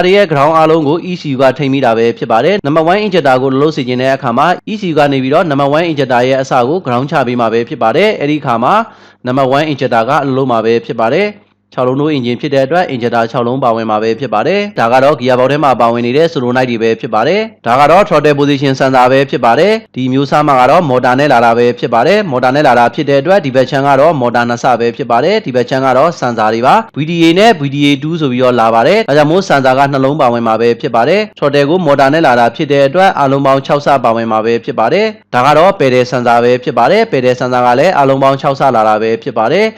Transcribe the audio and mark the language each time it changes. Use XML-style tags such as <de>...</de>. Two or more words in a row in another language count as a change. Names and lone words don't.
<my>တွေရဲ့ ground အားလုံးကို ECU ကထိန်းမိတာပဲဖြစ်ပါတယ်နံပါတ်1 injector ကိုလှုပ်စေခြင်းတဲ့အခါမှာ ECU ကနေပြီးတော့နံပါတ်1 injector ရဲ့အစကို ground ချပေးမှာပဲဖြစ်ပါတယ်အဲ့ဒီခါ မှာနံပါတ်1 injector ကလုံးမှာပဲဖြစ်ပါတယ်6လုံးတို့ engine ဖြစ်တဲ့အတွက် injector 6လုံးပါဝင်မှာပဲဖြစ်ပါတယ်ဒါကတော့</my> <en>gear box</en> <my>ထဲ မှာပါဝင်နေတဲ့ solenoid တွေပဲဖြစ်ပါတယ်ဒါကတော့</my> <en>throttle position sensor</en> <my>ပဲဖြစ်ပါတယ်ဒီမျိုးစားမှာကတော့ motor နဲ့လာတာပဲဖြစ်ပါတယ် motor နဲ့လာတာဖြစ်တဲ့အတွက်ဒီဘက်ချမ်းကတော့ motor နှစ်ဆပဲဖြစ်ပါတယ်ဒီဘက်ချမ်းကတော့ sensor တွေပါ VDA နဲ့ VDA2 ဆိုပြီးတော့လာပါတယ်ဒါကြောင့်မို့ sensor ကနှလုံးပါဝင်မှာပဲဖြစ်ပါတယ် throttle ကို motor နဲ့လာတာဖြစ်တဲ့အတွက်အလုံးပေါင်း6ဆပါဝင်မှာပဲဖြစ်ပါတယ်ဒါကတော့</my> <en>pedal sensor</en> <my>ပဲဖြစ်ပါတယ်</my> <en>pedal sensor</en> <my>ကလည်းအလုံးပေါင်း6ဆလာတာပဲဖြစ်ပါတယ်</my>